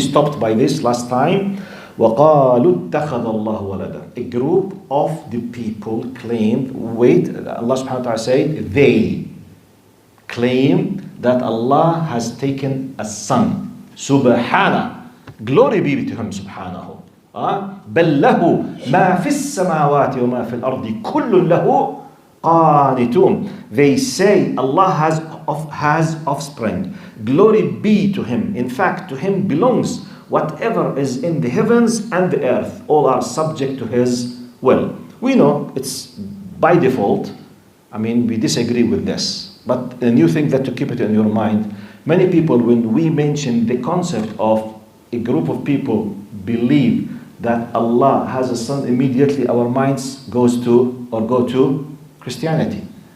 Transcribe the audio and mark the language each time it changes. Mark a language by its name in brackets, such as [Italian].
[English] We stopped by this last time. [Arabic] وَقَالُوا اتَّخَذَ اللَّهُ وَلَدًا. [English] A group of the people claimed, Allah subhanahu wa ta'ala said, they claim that Allah has taken a son. Subhana. Glory be to him, subhanahu. [Arabic] بل له ما في السماوات وما في الأرض كل له قانتون. [English] They say Allah has offspring. Glory be to him. In fact, to him belongs whatever is in the heavens and the earth. All are subject to his will. We know it's by default. We disagree with this. But a new thing that to keep it in your mind, many people, when we mention the concept of a group of people believe that Allah has a son, immediately our minds go to Christianity.